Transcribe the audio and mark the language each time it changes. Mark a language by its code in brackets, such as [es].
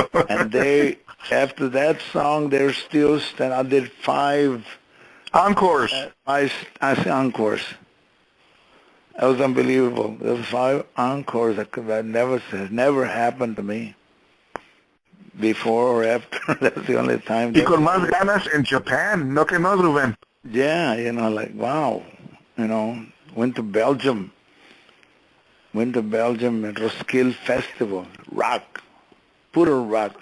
[en] And after that song, they're still standing. I did 5 encores. I say encores. That was unbelievable. There was 5 encores that never happened to me before or after. That's the only time. [es] Y con más ganas [en] in Japan, [es] no que no, Ruben. [en] Yeah, you know, like, wow. You know, went to Belgium and Roskilde Festival, rock, [es] puro rock.